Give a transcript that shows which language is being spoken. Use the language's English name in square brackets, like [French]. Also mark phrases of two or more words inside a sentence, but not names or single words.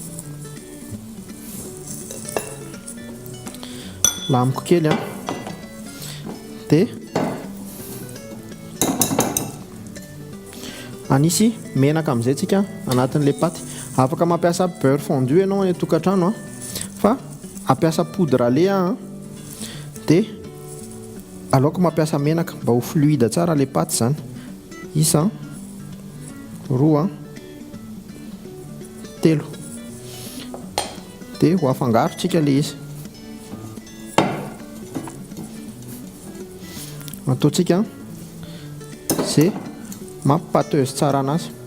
[Malagasy] Lamiko kely dia anisy menaka amin'izay tsika anatin'ilay paty. Afaka mampiasa [French] beurre fondu [Malagasy] ianao any an-tokantrano fa ampiasa [French] poudre à lait [Malagasy] dia aleoko mampiasa menaka mba ho fluide tsara ilay paty zany. Isa, roa, telo, dia ho afangarotsika ilay izy. Ataontsika izay mampateuse tsara anazy.